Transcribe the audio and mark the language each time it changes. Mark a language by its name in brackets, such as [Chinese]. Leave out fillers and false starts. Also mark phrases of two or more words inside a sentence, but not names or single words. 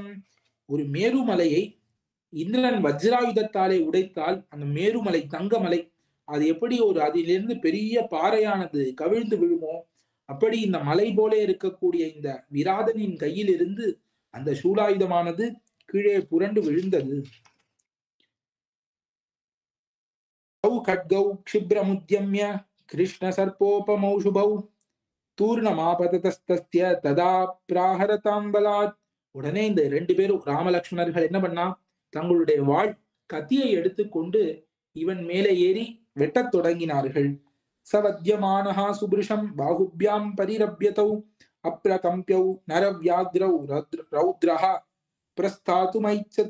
[Tamil] ஒரு மேருமலையை இந்திரன் வஜ்ராயுதத்தாலே உடைத்தால் அந்த மேருமலை, தங்கமலை, அது எப்படி ஒரு அதிலிருந்து பெரிய பாறையானது கவிழ்ந்து விழுமோ அப்படி இந்த மலை போல இருக்கக்கூடிய இந்த விராதனின் கையில் இருந்து அந்த சூலாயுதமானது கீழே புரண்டு விழுந்தது. [Sanskrit] खड्गौ क्षिब्रमुद्यम्य कृष्ण सर्पोपमौषुभौ तूर्णमापतस्तस्य तदा प्राहरतां बलात्. [Tamil] உடனே இந்த 2 பேரும் ராமலக்ஷ்மணர்கள் என்ன பண்ணா, தங்களுடைய வாள் கத்தியை எடுத்துக்கொண்டு இவன் மேலே ஏறி வெட்டத் தொடங்கினார்கள். [Sanskrit] सवध्यमानः सुभृशं बाहुभ्यां परिरभ्य तौ अप्रकम्प्यौ नरव्याघ्रौ रौद्रः प्रस्थातुमैच्छत.